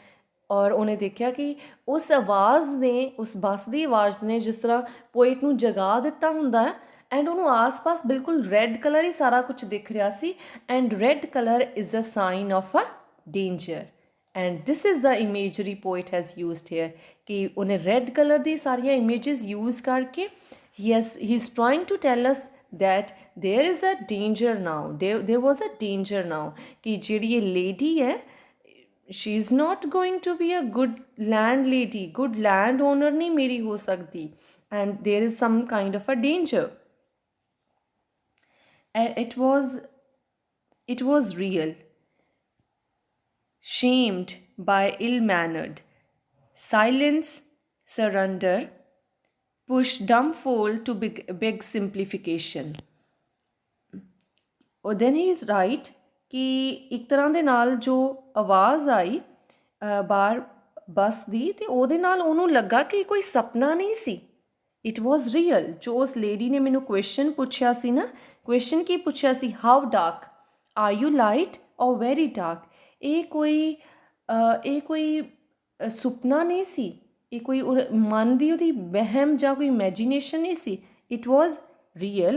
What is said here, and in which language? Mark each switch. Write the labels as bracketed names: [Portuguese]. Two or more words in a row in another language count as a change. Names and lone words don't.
[Punjabi] ਔਰ ਉਹਨੇ ਦੇਖਿਆ ਕਿ ਉਸ ਆਵਾਜ਼ ਨੇ, ਉਸ ਬੱਸ ਦੀ ਆਵਾਜ਼ ਨੇ ਜਿਸ ਤਰ੍ਹਾਂ ਪੋਇਟ ਨੂੰ ਜਗਾ ਦਿੱਤਾ ਹੁੰਦਾ ਹੈ, ਐਂਡ ਉਹਨੂੰ ਆਸ-ਪਾਸ ਬਿਲਕੁਲ [English] red colour [Punjabi] ਹੀ ਸਾਰਾ ਕੁਝ ਦਿਖ ਰਿਹਾ ਸੀ। [English] and red colour is a sign of a danger, and this is the imagery poet has used here, [Punjabi] ਕਿ ਉਹਨੇ [English] red colour [Punjabi] ਦੀ ਸਾਰੀਆਂ [English] images use [Punjabi] ਕਰਕੇ ਹੀ [English] is trying to tell us that there is a danger now, there was a danger now, [Punjabi] ਕਿ ਜਿਹੜੀ ਇਹ ਲੇਡੀ ਹੈ [English] she is not going to be a good landlady, good landowner [Punjabi] ਨਹੀਂ ਮੇਰੀ ਹੋ ਸਕਦੀ, [English] and there is some kind of a danger. It was real. Shamed by ill-mannered, silence, surrender, push dumbfold to big simplification. Or then he is right [Punjabi] ਕਿ ਇੱਕ ਤਰ੍ਹਾਂ ਦੇ ਨਾਲ ਜੋ ਆਵਾਜ਼ ਆਈ ਬਾਹਰ ਬੱਸ ਦੀ, ਅਤੇ ਉਹਦੇ ਨਾਲ ਉਹਨੂੰ ਲੱਗਾ ਕਿ ਕੋਈ ਸੁਪਨਾ ਨਹੀਂ ਸੀ, [English] it was real. [Punjabi] ਜੋ ਉਸ ਲੇਡੀ ਨੇ ਮੈਨੂੰ ਕੁਐਸਚਨ ਪੁੱਛਿਆ ਸੀ ਨਾ, ਕੁਐਸਚਨ ਕੀ ਪੁੱਛਿਆ ਸੀ, [English] how dark are you, light or very dark, [Punjabi] ਇਹ ਕੋਈ ਸੁਪਨਾ ਨਹੀਂ ਸੀ, ਇਹ ਕੋਈ ਮਨ ਦੀ ਉਹਦੀ ਵਹਿਮ ਜਾਂ ਕੋਈ ਇਮੈਜੀਨੇਸ਼ਨ ਨਹੀਂ ਸੀ, [English] it was real.